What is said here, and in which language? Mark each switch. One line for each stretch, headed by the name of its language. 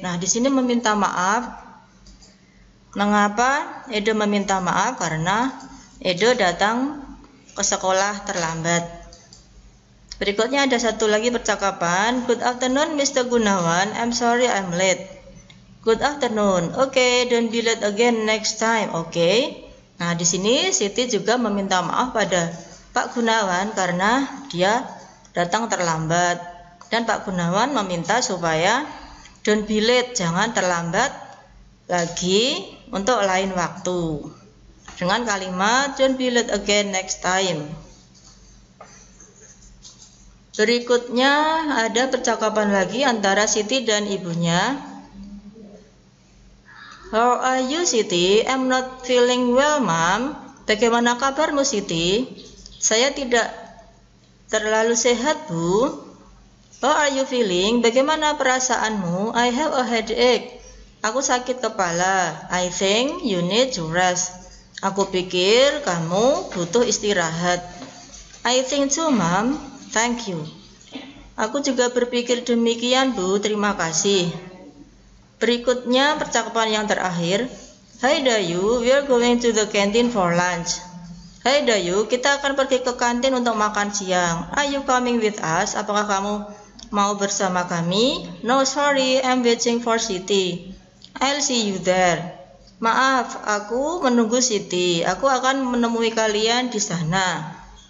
Indonesian: Nah, di sini meminta maaf. Mengapa Edo meminta maaf? Karena Edo datang ke sekolah terlambat. Berikutnya ada satu lagi percakapan.
English: Good afternoon Mr. Gunawan, I'm sorry I'm late. Good afternoon. Okay, don't be late again next time. Okay.
Indonesian: Nah, di sini Siti juga meminta maaf pada Pak Gunawan karena dia datang terlambat. Dan Pak Gunawan meminta supaya
English: don't be late,
Indonesian: jangan terlambat lagi untuk lain waktu. Dengan kalimat
English: don't be late again next time.
Indonesian: Berikutnya ada percakapan lagi antara Siti dan ibunya.
English: How are you Siti? I'm not feeling well, Mom.
Indonesian: Bagaimana kabarmu Siti? Saya tidak terlalu sehat, Bu.
English: How are you feeling?
Indonesian: Bagaimana perasaanmu?
English: I have a headache.
Indonesian: Aku sakit kepala.
English: I think you need to rest.
Indonesian: Aku pikir kamu butuh istirahat.
English: I think too, Mom. Thank you.
Indonesian: Aku juga berpikir demikian, Bu. Terima kasih. Berikutnya percakapan yang terakhir.
English: Hi Dayu, we are going to the canteen for lunch.
Indonesian: Hai Dayu, kita akan pergi ke kantin untuk makan siang.
English: Are you coming with us?
Indonesian: Apakah kamu mau bersama kami?
English: No, sorry, I'm waiting for Siti. I'll see you there.
Indonesian: Maaf, aku menunggu Siti. Aku akan menemui kalian di sana.